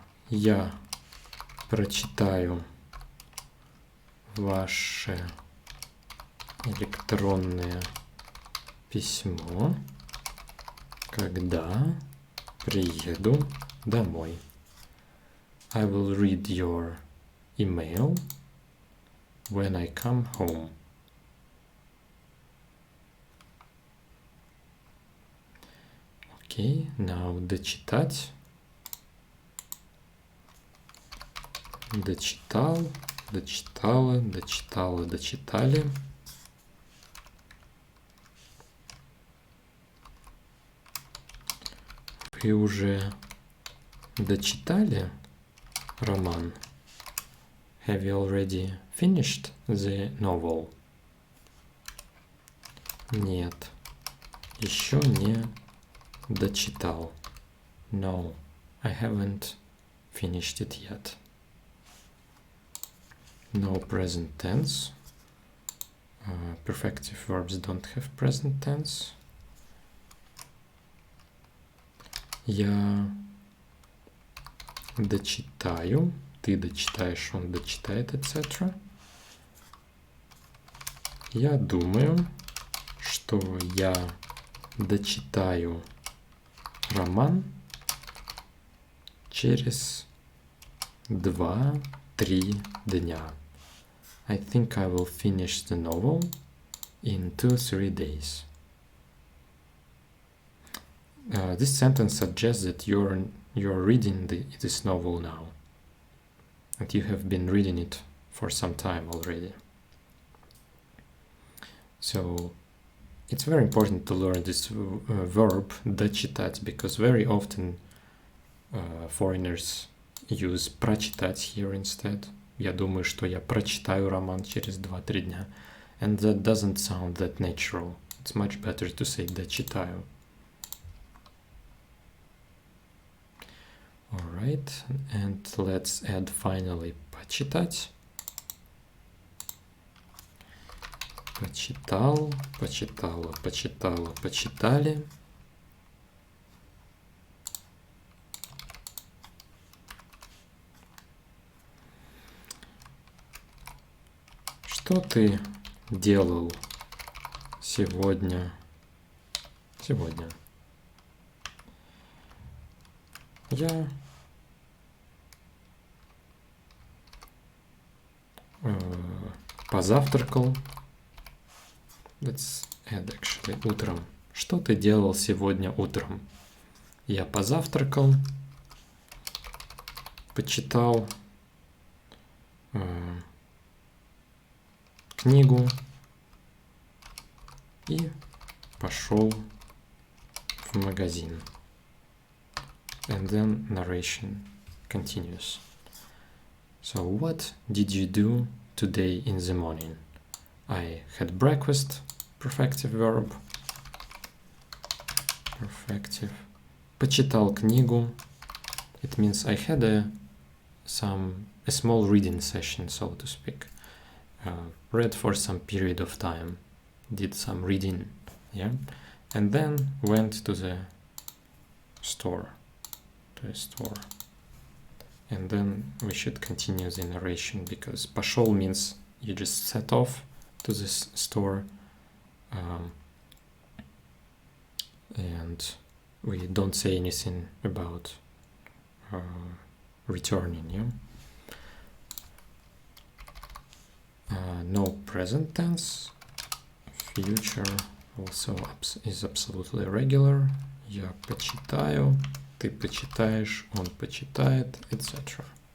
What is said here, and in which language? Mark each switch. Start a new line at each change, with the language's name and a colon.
Russian: Я прочитаю ваше электронное письмо, когда приеду домой.
English: I will read your email when I come home. Okay, now дочитать.
Russian: Дочитал, дочитала, дочитала, дочитали. Вы уже дочитали роман?
English: Have you already finished the novel?
Russian: Нет, еще не дочитал.
English: No, I haven't finished it yet. No present tense. Perfective verbs don't have present tense.
Russian: Я дочитаю, ты дочитаешь, он дочитает, etc. Я думаю, что я дочитаю роман через 2-3 дня.
English: I think I will finish the novel in 2-3 days. This sentence suggests that you're reading this novel now, and you have been reading it for some time already. So it's very important to learn this verb дочитать, because very often foreigners use прочитать here instead.
Russian: Я думаю, что я прочитаю роман через 2-3 дня.
English: And that doesn't sound that natural. It's much better to say дочитаю. Alright, and let's add finally почитать.
Russian: Почитал, почитала, почитала, почитали. Что ты делал сегодня? Я позавтракал.
English: Let's add actually утром.
Russian: Что ты делал сегодня утром? Я позавтракал, почитал книгу и пошел в магазин.
English: And then narration continues. So what did you do today in the morning? I had breakfast, perfective verb.
Russian: Perfective. Почитал книгу.
English: It means I had a small reading session, so to speak. Read for some period of time, did some reading, yeah, and then went to the store. And then we should continue the narration, because пошел means you just set off to this store, and we don't say anything about returning, yeah. No present tense. Future also is absolutely regular.
Russian: Я почитаю, ты почитаешь, он почитает, etc.